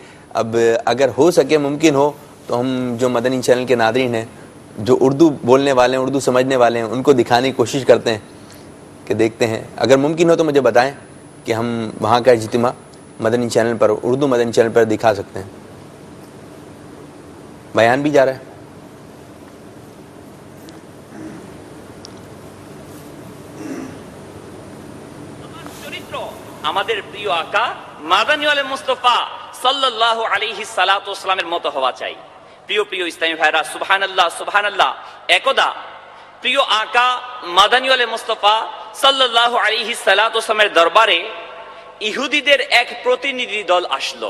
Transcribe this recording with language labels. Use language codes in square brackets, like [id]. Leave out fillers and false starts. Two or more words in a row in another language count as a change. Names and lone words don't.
[ur] اب اگر ہو سکے ممکن ہو تو ہم جو مدنی چینل کے ناظرین ہیں جو اردو بولنے والے ہیں، اردو سمجھنے والے ہیں، ان کو دکھانے کی کوشش کرتے ہیں کہ دیکھتے ہیں. اگر ممکن ہو تو مجھے بتائیں کہ ہم وہاں کا اجتماع مدنی چینل پر، اردو مدنی چینل پر دکھا سکتے ہیں. بیان بھی جا رہا ہے. [bn] আমাদের প্রিয় [ur] آقا مدنی والے مصطفیٰ [ar] صلى الله عليه الصلاة [bn] ওয়াসালামের মতো হওয়া চাই. প্রিয় প্রিয় ইসলামী ভাইরা, [ar] سبحان الله سبحان الله. [bn] একদা প্রিয় [ur] آقا مدنی والے مصطفیٰ [ar] صلى الله عليه الصلاة [bn] ওয়াসালামের দরবারে ইহুদিদের এক প্রতিনিধি দল আসলো.